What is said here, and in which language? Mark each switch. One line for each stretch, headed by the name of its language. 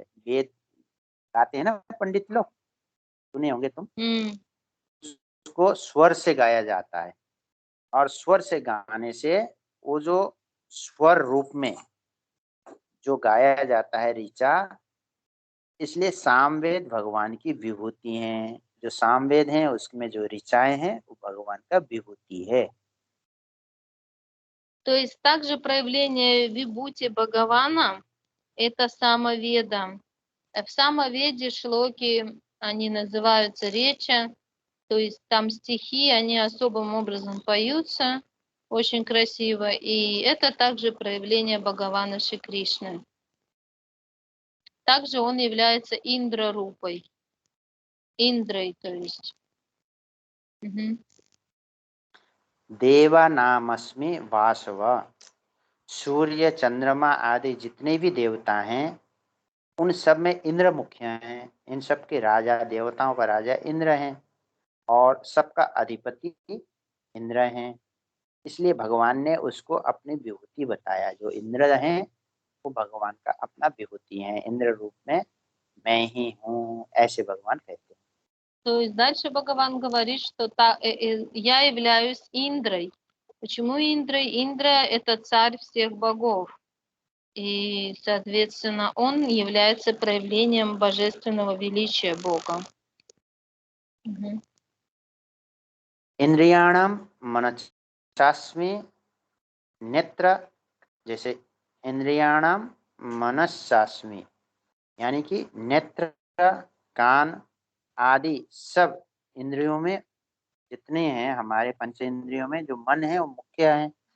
Hindi: वेद गाते हैं ना पंडित लोग, सुने होंगे तुम, उसको स्वर से गाया जाता है, और स्वर से गाने से वो जो स्वर रूप में जो गाया जाता है ऋचा, इसलिए सामवेद भगवान की विभूति हैं। जो सामवेद हैं उसमें जो ऋचाएं हैं वो भगवान का विभूति है।
Russian: То есть также проявление вибхути Бхагавана – это самоведа. В самоведе шлоки, они называются речи, то есть там стихи, они особым образом поются, очень красиво, и это также проявление Бхагавана Шри Кришны. Также он является Индра-рупой, Индрой, то есть.
Sanskrit: देवा नामस्मि वासव,
Hindi: सूर्य चंद्रमा आदि जितने भी देवता हैं उन सब में इंद्र मुख्य हैं। इन सब के राजा, देवताओं का राजा इंद्र हैं और सबका अधिपति इंद्र हैं। इसलिए भगवान ने उसको अपनी विभूति बताया। जो इंद्र हैं वो भगवान का अपना विभूति है, इंद्र रूप में मैं ही हूँ, ऐसे भगवान कहते हैं।
Russian: То есть дальше Бхагаван говорит, что я являюсь Индрой. Почему Индрой? Индра – это царь всех богов. И, соответственно, он является проявлением божественного величия Бога.
Hindi: इंद्रियाणाम मनसास्मि नेत्र, जैसे इंद्रियाणाम मनसास्मि, यानी कि नेत्र, कान आदि सब इंद्रियों में जितने हैं, हमारे पंच इंद्रियों में जो मन है वो मुख्य है।